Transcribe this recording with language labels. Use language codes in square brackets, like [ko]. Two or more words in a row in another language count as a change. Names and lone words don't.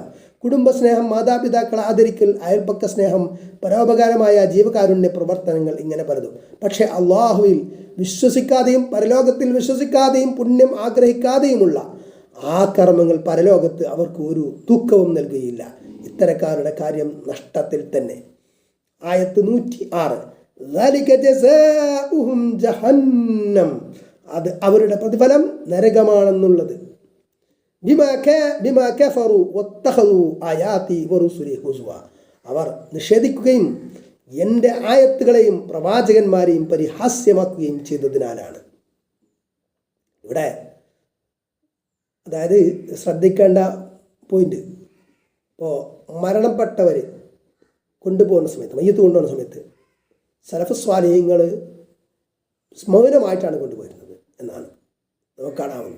[ml] കുടുംബസ്നേഹം, മാതാപിതാക്കളെ ആദരിക്കൽ, അയൽപക്ക സ്നേഹം, പരോപകാരമായ ജീവകാരുണ്യ പ്രവർത്തനങ്ങൾ, ഇങ്ങനെ പലതും. പക്ഷേ അള്ളാഹുവിൽ വിശ്വസിക്കാതെയും പരലോകത്തിൽ വിശ്വസിക്കാതെയും പുണ്യം ആഗ്രഹിക്കാതെയുമുള്ള ആ കർമ്മങ്ങൾ പരലോകത്ത് അവർക്ക് ഒരു തൂക്കവും നൽകുകയില്ല. ഇത്തരക്കാരുടെ കാര്യം നഷ്ടത്തിൽ തന്നെ. ആയത്ത് 106. [ar] ذلك جزاؤهم جهنم, [ml] അത് അവരുടെ പ്രതിഫലം നരകമാണെന്നുള്ളത്. [ar] بما كفروا واتخذوا آياتي ورسلي هزوا, [ml] അവർ നിഷേധിക്കുകയും എൻ്റെ ആയത്തുകളെയും പ്രവാചകന്മാരെയും പരിഹാസ്യമാക്കുകയും ചെയ്തതിനാലാണ്. ഇവിടെ അതായത് ശ്രദ്ധിക്കേണ്ട പോയിന്റ്, ഇപ്പോൾ മരണപ്പെട്ടവർ കൊണ്ടുപോകുന്ന സമയത്ത്, മയ്യത്ത് കൊണ്ടുപോകുന്ന സമയത്ത് സലഫ് സ്വാലിഹ്യങ്ങൾ മൗനമായിട്ടാണ് കൊണ്ടുപോയിരുന്നത് എന്നാണ് നമുക്ക് കാണാവുന്നത്.